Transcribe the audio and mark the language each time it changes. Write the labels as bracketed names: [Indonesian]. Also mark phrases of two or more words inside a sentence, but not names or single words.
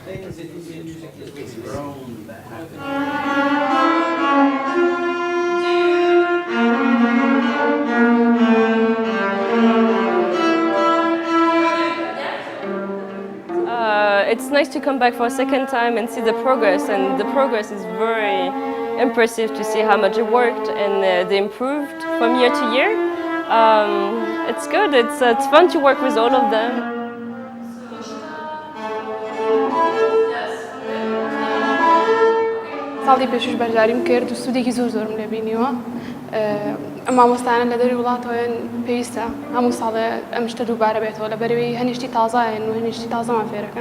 [English] It's nice to come back for a second time and see the progress, and the progress is very impressive to see how much it worked, and they improved from year to year. It's good, it's fun to work with all of them. [Central Kurdish] ساڵی پێشوش بەشداریم کرد و سوودێکی زۆرم لێ بینیوە. مامۆستایان لە دەروی وڵاتەوەیان پێویستە هەموو ساڵێ ئەم شتە دووبارە بێتەوە لەبەرەوەی هەنیشتی تازایەن و هەنیشتی تازەمان فێرەکەن.